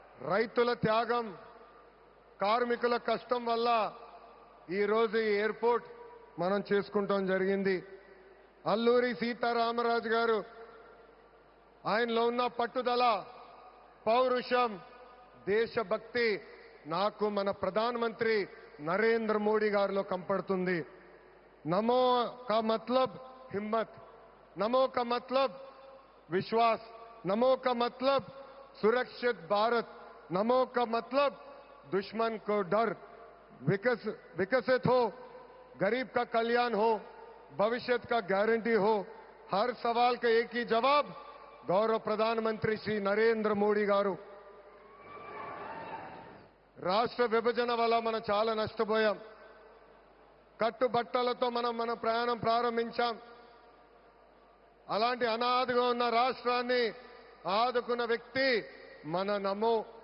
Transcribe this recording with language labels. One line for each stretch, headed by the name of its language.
Telugu: రైతుల త్యాగం, కార్మికుల కష్టం వల్ల ఈరోజు ఈ ఎయిర్పోర్ట్ మనం చేసుకుంటాం జరిగింది. అల్లూరి సీతారామరాజు గారు ఆయనలో ఉన్న పట్టుదల, పౌరుషం, దేశభక్తి నాకు మన ప్రధానమంత్రి నరేంద్ర మోడీ గారిలో కంపడుతుంది. నమో కా మతలబ్ హిమ్మత్,
Hindi: नमो का मतलब विश्वास, नमो का मतलब सुरक्षित भारत, नमो का मतलब दुश्मन को डर. विकसित हो, गरीब का कल्याण हो, भविष्य का गारंटी हो. हर सवाल का एक ही जवाब गौरव प्रधानमंत्री श्री नरेंद्र मोदी गारू.
Telugu: రాష్ట్ర విభజన వల్ల మనం చాలా నష్టపోయాం. కట్టుబట్టలతో మనం మన ప్రయాణం ప్రారంభించాం. అలాంటి అనాథగా ఉన్న రాష్ట్రాన్ని ఆదుకున్న వ్యక్తి మన నమో.